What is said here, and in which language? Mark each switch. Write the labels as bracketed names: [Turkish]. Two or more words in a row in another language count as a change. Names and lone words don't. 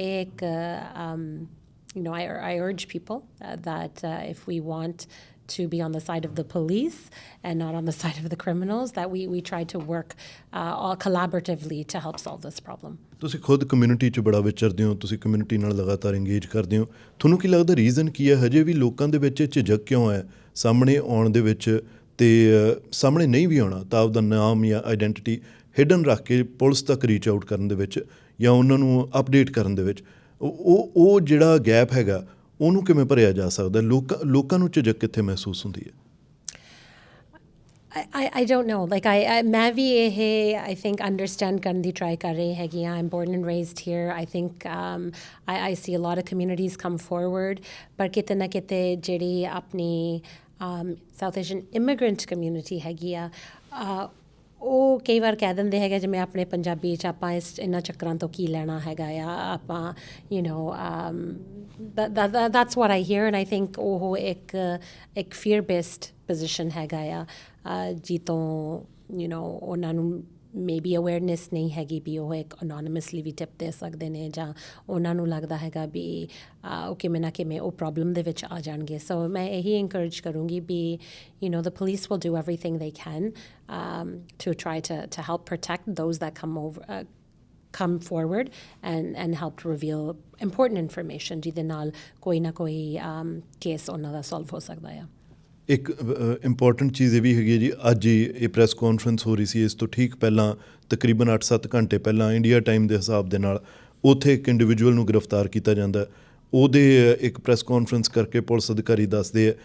[English] I urge people that if we want to be on the side of the police and not on the side of the criminals, that we try to work all collaboratively to help solve this problem. [Punjabi] ਤੁਸੀਂ ਖੁਦ ਕਮਿਊਨਿਟੀ 'ਚ ਬੜਾ ਵਿਚਰਦੇ ਹੋ ਤੁਸੀਂ ਕਮਿਊਨਿਟੀ ਨਾਲ ਲਗਾਤਾਰ ਇੰਗੇਜ ਕਰਦੇ ਹੋ ਤੁਹਾਨੂੰ ਕੀ ਲੱਗਦਾ ਰੀਜ਼ਨ ਕੀ ਹੈ ਹਜੇ ਵੀ ਲੋਕਾਂ ਦੇ ਵਿੱਚ ਝਿਜਕ ਕਿਉਂ ਹੈ ਸਾਹਮਣੇ ਆਉਣ ਦੇ ਵਿੱਚ ਤੇ ਸਾਹਮਣੇ ਨਹੀਂ ਵੀ ਆਉਣਾ ਤਾਂ ਆਪਦਾ ਨਾਮ ਜਾਂ [English] identity hidden [Punjabi] ਰੱਖ ਕੇ ਪੁਲਿਸ ਤੱਕ [English] reach out [Punjabi] ਕਰਨ ਦੇ ਵਿੱਚ ਜਾਂ ਉਹਨਾਂ ਨੂੰ ਅਪਡੇਟ ਕਰਨ ਦੇ ਵਿੱਚ ਉਹ ਜਿਹੜਾ ਗੈਪ ਹੈਗਾ ਉਹਨੂੰ ਕਿਵੇਂ ਭਰਿਆ ਜਾ ਸਕਦਾ ਲੋਕਾਂ ਨੂੰ ਝਿਜਕ ਕਿੱਥੇ ਮਹਿਸੂਸ ਹੁੰਦੀ ਹੈ [English] I don't know. Like [Punjabi] ਮੈਂ ਵੀ ਇਹ [English] I think understand [Punjabi] ਕਰਨ ਦੀ try ਕਰ ਰਹੀ ਹੈਗੀ ਹਾਂ. [English] I'm born and raised here. I think I see a lot of communities come forward. [Punjabi] ਪਰ ਕਿਤੇ ਨਾ ਕਿਤੇ ਜਿਹੜੀ ਆਪਣੀ [English] South Asian immigrant community [Punjabi] ਹੈਗੀ ਆ ਉਹ ਕਈ ਵਾਰ ਕਹਿ ਦਿੰਦੇ ਹੈਗੇ ਜਿਵੇਂ ਆਪਣੇ ਪੰਜਾਬੀ 'ਚ ਆਪਾਂ ਇਹਨਾਂ ਚੱਕਰਾਂ ਤੋਂ ਕੀ ਲੈਣਾ ਹੈਗਾ ਆ ਆਪਾਂ [English] that's what I hear and I think [Punjabi] ਉਹ ਇੱਕ [English] fear based position [Punjabi] ਹੈਗਾ ਆ ਜਿੱਤੋਂ ਉਹਨਾਂ ਨੂੰ [English] maybe awareness [Punjabi] ਨਹੀਂ ਹੈਗੀ ਵੀ ਉਹ ਇੱਕ anonymously ਵੀ ਟਿਪ ਦੇ ਸਕਦੇ ਨੇ ਜਾਂ ਉਹਨਾਂ ਨੂੰ ਲੱਗਦਾ ਹੈਗਾ ਵੀ ਉਹ ਕਿਵੇਂ ਨਾ ਕਿਵੇਂ ਉਹ ਪ੍ਰੋਬਲਮ ਦੇ ਵਿੱਚ ਆ ਜਾਣਗੇ ਸੋ ਮੈਂ ਇਹੀ encourage ਕਰੂੰਗੀ ਵੀ [English] the police will do everything they can to try to help protect those that come forward and help to reveal important information [Punjabi] ਜਿਹਦੇ ਨਾਲ ਕੋਈ ਨਾ ਕੋਈ ਕੇਸ ਉਹਨਾਂ ਦਾ ਸੋਲਵ ਹੋ ਸਕਦਾ ਆ ਇੱਕ ਇੰਪੋਰਟੈਂਟ ਚੀਜ਼ ਇਹ ਵੀ ਹੈਗੀ ਹੈ ਜੀ ਅੱਜ ਹੀ ਇਹ [English] press conference [Punjabi] ਹੋ ਰਹੀ ਸੀ ਇਸ ਤੋਂ ਠੀਕ ਪਹਿਲਾਂ ਤਕਰੀਬਨ 8-7 ਘੰਟੇ ਪਹਿਲਾਂ [English] India time [Punjabi] ਦੇ ਹਿਸਾਬ ਦੇ ਨਾਲ ਉੱਥੇ ਇੱਕ ਇੰਡੀਵਿਜੂਅਲ ਨੂੰ ਗ੍ਰਿਫਤਾਰ ਕੀਤਾ ਜਾਂਦਾ ਉਹਦੇ ਇੱਕ [English] press conference [Punjabi] ਕਰਕੇ ਪੁਲਿਸ ਅਧਿਕਾਰੀ ਦੱਸਦੇ ਆ